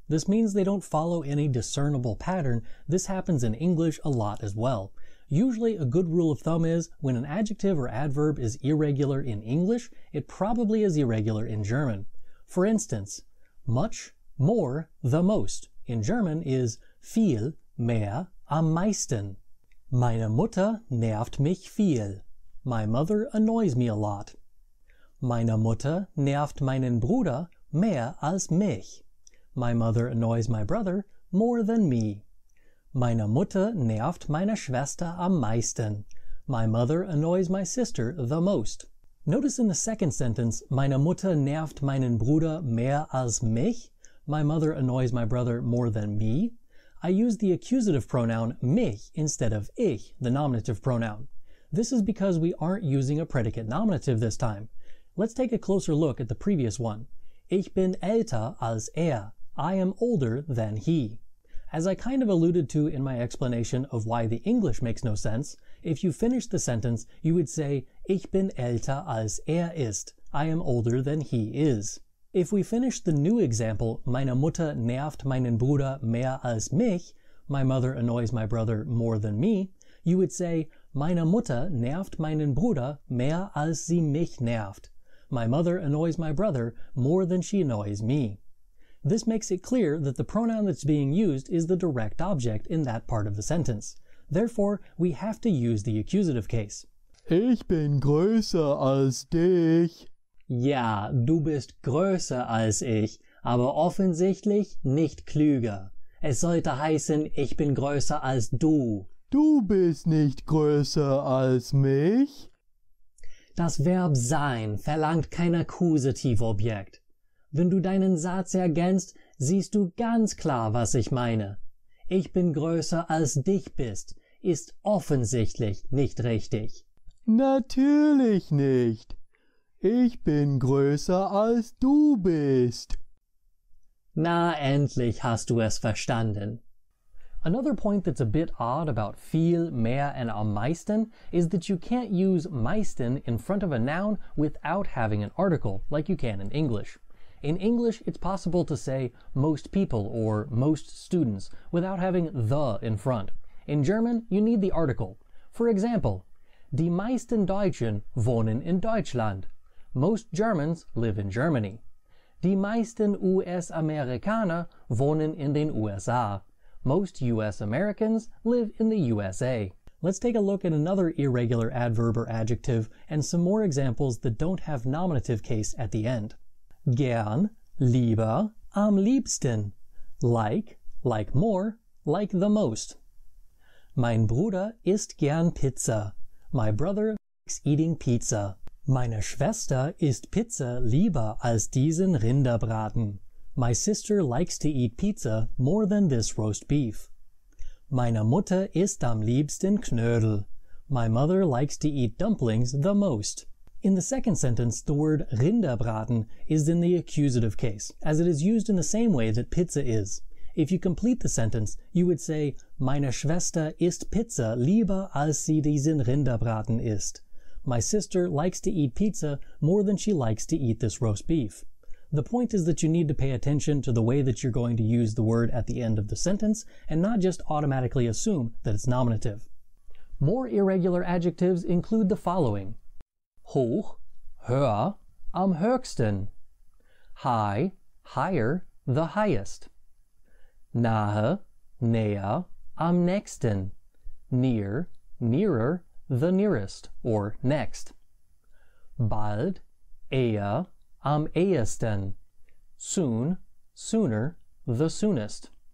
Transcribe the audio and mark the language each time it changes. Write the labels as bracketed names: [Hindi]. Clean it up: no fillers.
[English] This means they don't follow any discernible pattern. This happens in English a lot as well. Usually a good rule of thumb is when an adjective or adverb is irregular in English, it probably is irregular in German. For instance, much, more, the most. in German is [German] viel, mehr, am meisten. Meine Mutter nervt mich viel. [English] My mother annoys me a lot. [German] Meine Mutter nervt meinen Bruder mehr als mich. [English] My mother annoys my brother more than me. [German] Meine Mutter nervt meine Schwester am meisten. [English] My mother annoys my sister the most. Notice in the second sentence, [German] meine Mutter nervt meinen Bruder mehr als mich. [English] My mother annoys my brother more than me. I use the accusative pronoun mich instead of ich, the nominative pronoun. This is because we aren't using a predicate nominative this time. Let's take a closer look at the previous one. [German] Ich bin älter als er. [English] I am older than he. As I kind of alluded to in my explanation of why the English makes no sense, if you finish the sentence, you would say, [German] Ich bin älter als er ist. [English] I am older than he is. If we finish the new example, [German] meine Mutter nervt meinen Bruder mehr als mich, [English] my mother annoys my brother more than me, you would say, [German] meine Mutter nervt meinen Bruder mehr als sie mich nervt. [English] My mother annoys my brother more than she annoys me. This makes it clear that the pronoun that's being used is the direct object in that part of the sentence. Therefore, we have to use the accusative case. [German] Ich bin größer als dich. Ja, du bist größer als ich, aber offensichtlich nicht klüger. Es sollte heißen, ich bin größer als du. Du bist nicht größer als mich. Das Verb sein verlangt kein Akkusativobjekt. Wenn du deinen Satz ergänzt, siehst du ganz klar, was ich meine. Ich bin größer als dich bist, ist offensichtlich nicht richtig. Natürlich nicht. Ich bin größer als du bist. Na, endlich hast du es verstanden. [English] Another point that's a bit odd about viel, mehr, and am meisten is that you can't use meisten in front of a noun without having an article, like you can in English. In English, it's possible to say most people or most students without having the in front. In German, you need the article. For example, [German] die meisten Deutschen wohnen in Deutschland. [English] Most Germans live in Germany. [German] Die meisten US-Amerikaner wohnen in den USA. [English] Most US Americans live in the USA. Let's take a look at another irregular adverb or adjective and some more examples that don't have nominative case at the end. [German] Gern, lieber, am liebsten. [English] Like more, like the most. [German] Mein Bruder isst gern Pizza. [English] My brother likes eating pizza. [German] Meine Schwester isst Pizza lieber als diesen Rinderbraten. [English] My sister likes to eat pizza more than this roast beef. [German] Meine Mutter isst am liebsten Knödel. [English] My mother likes to eat dumplings the most. In the second sentence, the word Rinderbraten is in the accusative case, as it is used in the same way that pizza is. If you complete the sentence, you would say, [German] Meine Schwester isst Pizza lieber als sie diesen Rinderbraten isst. [English] My sister likes to eat pizza more than she likes to eat this roast beef. The point is that you need to pay attention to the way that you're going to use the word at the end of the sentence and not just automatically assume that it's nominative. More irregular adjectives include the following: [German] hoch, höher, am höchsten; [English] high, higher, the highest; [German] nahe, näher, am nächsten; [English] near, nearer, the nearest, or next; [German] bald, eher, am ehesten; [English] soon, sooner, the soonest.